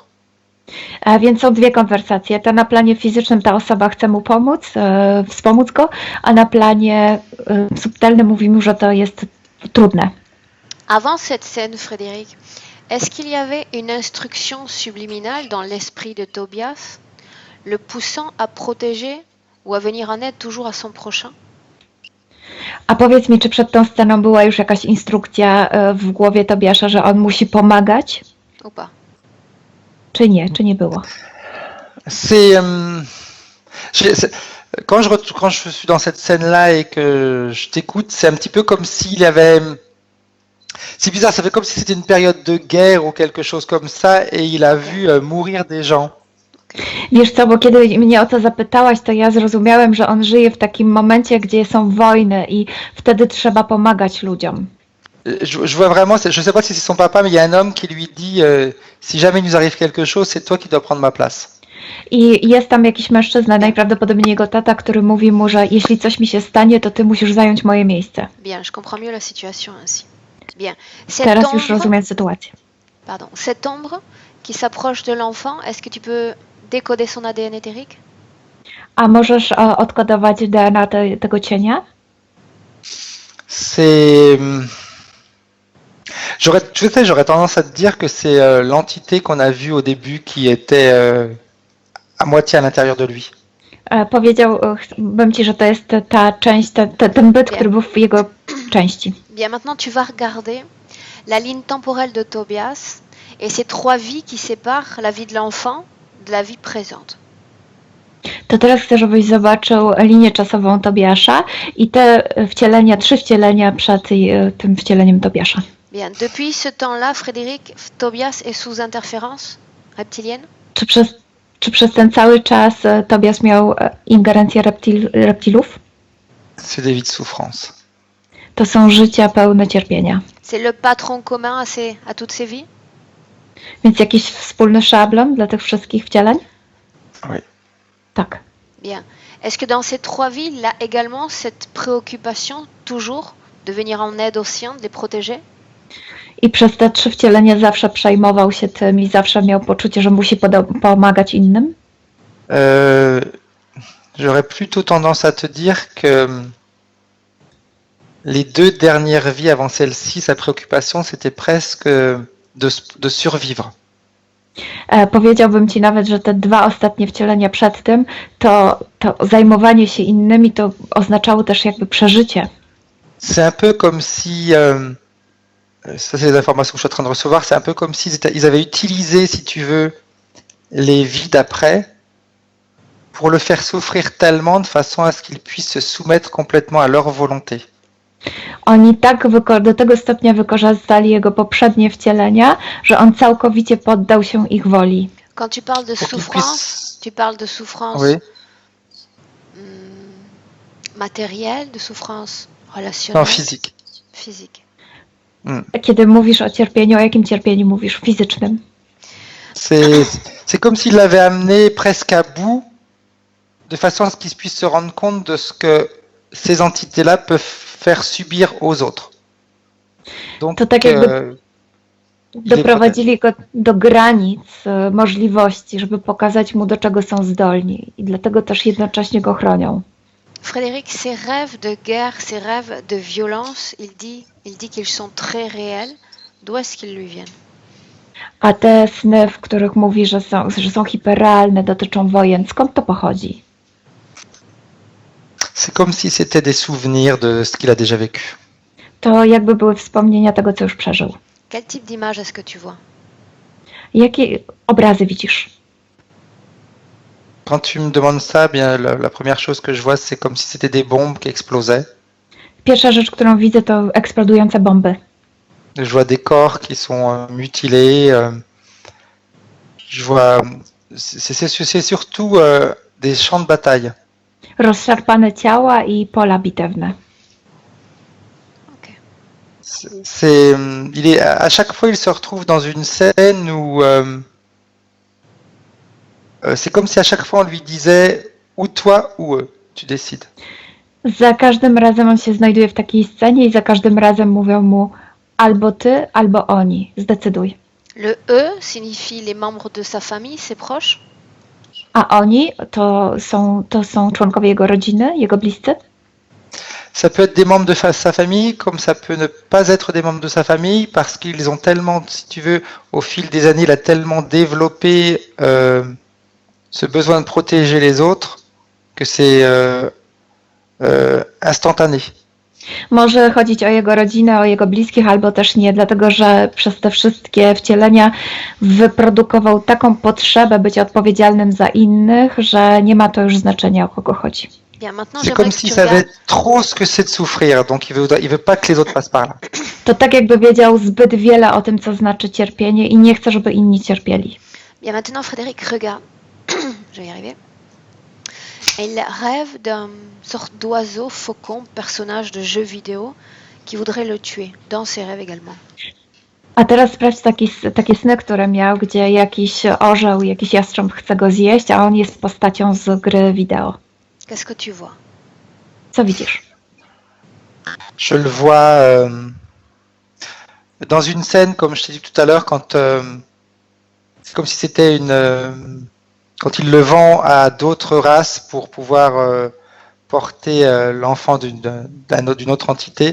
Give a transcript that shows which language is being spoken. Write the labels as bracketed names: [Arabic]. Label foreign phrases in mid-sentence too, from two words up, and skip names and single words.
[Polish] A więc są dwie konwersacje. Ta na planie fizycznym ta osoba chce mu pomóc, wspomóc go, a na planie subtelnym mówi mu, że to jest trudne. [French] Avant cette scène, Frédéric, est-ce qu'il y avait une instruction subliminale dans l'esprit de Tobias, le poussant à protéger ou à venir en aide toujours à son prochain? [Polish] A powiedz mi, czy przed tą sceną była już jakaś instrukcja w głowie Tobiasza, że on musi pomagać? [French] Ou pas? [Polish] Czy nie było? [French] Quand je suis dans cette scène-là et que je t'écoute, c'est un petit peu comme s'il avait... C'est bizarre, ça fait comme si c'était une période de guerre ou quelque chose comme ça et il a vu mourir des gens. [Polish] Wiesz co, bo kiedy mnie o to zapytałaś, to ja zrozumiałem, że on żyje w takim momencie, gdzie są wojny i wtedy trzeba pomagać ludziom. [French] Je vois vraiment, je sais pas si c'est son papa, mais il y a un homme qui lui dit si jamais il nous arrive quelque chose, c'est toi qui dois prendre ma place. [Polish] I jest tam jakiś mężczyzna, najprawdopodobniej jego tata, który mówi mu, że jeśli coś mi się stanie, to ty musisz zająć moje miejsce. [French] Bien, je comprends mieux la situation ainsi. Bien. [Polish] Teraz już rozumiem sytuację. [French] Pardon. Cette ombre qui s'approche de l'enfant, est-ce que tu peux décoder son ADN éthérique? [Polish] A możesz odkodować DNA tego cienia? [French] J'aurais tendance à te dire que c'est l'entité qu'on a vue au début qui était à moitié à l'intérieur de lui. [Polish] Powiedziałbym ci, że to jest ta część, ten byt, który był w jego części. [French] Bien, maintenant tu vas regarder la ligne temporelle de Tobias et ces trois vies qui séparent la vie de l'enfant de la vie présente. [Polish] To teraz chcę, żebyś zobaczył linię czasową Tobiasza i te wcielenia, 3 wcielenia przed tym wcieleniem Tobiasza. [French] Bien, depuis ce temps-là, Frédéric, Tobias est sous interférence reptilienne? [Polish] Czy przez ten cały czas Tobias miał ingerencję reptilów? [French] C'est des vies de souffrance. [Polish] To są życia pełne cierpienia. [French] C'est le patron commun à toutes ces vies? [Polish] Więc jakiś wspólny szablon dla tych wszystkich wcieleń? [French] Oui. [Polish] Tak. [French] Bien. Est-ce que dans ces 3 vies, il a également cette préoccupation toujours de venir en aide aux siens, de les protéger? [Polish] I przez te 3 wcielenia zawsze przejmował się tym i zawsze miał poczucie, że musi pomagać innym? [French] J'aurais plutôt tendance à te dire que les 2 dernières vies avant celle-ci, sa préoccupation, c'était presque de survivre. [Polish] Powiedziałbym ci nawet, że te 2 ostatnie wcielenia przed tym, to zajmowanie się innymi to oznaczało też jakby przeżycie. [French] C'est un peu comme si, ça c'est les informations que je suis en train de recevoir, c'est un peu comme s'ils avaient utilisé, si tu veux, les vies d'après pour le faire souffrir tellement de façon à ce qu'il puisse se soumettre complètement à leur volonté. [Polish] Oni tak do tego stopnia wykorzystali jego poprzednie wcielenia, że on całkowicie poddał się ich woli. [French] Quand tu parles de Pour qu'il souffrance, puisse... tu parles de souffrance Oui. Matérielle, de souffrance Non, relationnelle, physique. physique. [Polish] Kiedy mówisz o cierpieniu, o jakim cierpieniu mówisz? Fizycznym. [French] C'est comme s'il l'avait amené presque à bout, de façon à ce qu'il puisse se rendre compte de ce que ces entités-là peuvent faire subir aux autres. Donc, [Polish] To tak jakby doprowadzili go do granic możliwości, żeby pokazać mu, do czego są zdolni. I dlatego też jednocześnie go chronią. [French] Frédéric, ces rêves de guerre, ces rêves de violence, il dit qu'ils sont très réels. D'où est-ce qu'ils lui viennent? [Polish] A te sny, w których mówi, że są hiperrealne, dotyczą wojen, skąd to pochodzi? [French] C'est comme si c'était des souvenirs de ce qu'il a déjà vécu. [Polish] To jakby były wspomnienia tego, co już przeżył. [French] Quel type d'image est-ce que tu vois? [Polish] Jakie obrazy widzisz? [French] Quand tu me demandes ça, bien la première chose que je vois, c'est comme si c'était des bombes qui explosaient. [Polish] Pierwsza rzecz, którą widzę, to eksplodujące bomby. [French] Je vois des corps qui sont mutilés. Je vois, c'est surtout des champs de bataille. [Polish] Rozszarpane ciała i pola bitewne. [French] À chaque fois, il se retrouve dans une scène où c'est comme si à chaque fois on lui disait ou toi ou eux, tu décides. [Polish] Za każdym razem on się znajduje w takiej scenie i za każdym razem mówią mu albo ty, albo oni. Zdecyduj. [French] Le eux signifie les membres de sa famille, ses proches? [Polish] A oni to są członkowie jego rodziny, jego bliscy? [French] Ça peut être des membres de sa famille, comme ça peut ne pas être des membres de sa famille, parce qu'ils ont tellement, si tu veux, au fil des années, il a tellement développé ce besoin de protéger les autres que c'est instantané. [Polish] Może chodzić o jego rodzinę, o jego bliskich, albo też nie, dlatego że przez te wszystkie wcielenia wyprodukował taką potrzebę bycia odpowiedzialnym za innych, że nie ma to już znaczenia, o kogo chodzi. [French] Bien, maintenant, C'est j'aimerais comme que s'il tu savait regardes. trop ce que c'est de souffrir, donc il veut pas que les autres passent par là. [Polish] To tak jakby wiedział zbyt wiele o tym, co znaczy cierpienie i nie chce, żeby inni cierpieli. [French] Bien, maintenant, Frédéric, regarde. Je vais y arriver. Il rêve d'une sorte d'oiseau, faucon, personnage de jeu vidéo qui voudrait le tuer, dans ses rêves également. [Polish] A teraz sprawdź takie sny, które miał, gdzie jakiś orzeł, jakiś jastrząb chce go zjeść, a on jest postacią z gry wideo. [French] Qu'est-ce que tu vois? [Polish] Co widzisz? [French] Je le vois dans une scène, comme je t'ai dit tout à l'heure, quand c'est comme si c'était quand il le vend à d'autres races pour pouvoir porter l'enfant d'une autre entité.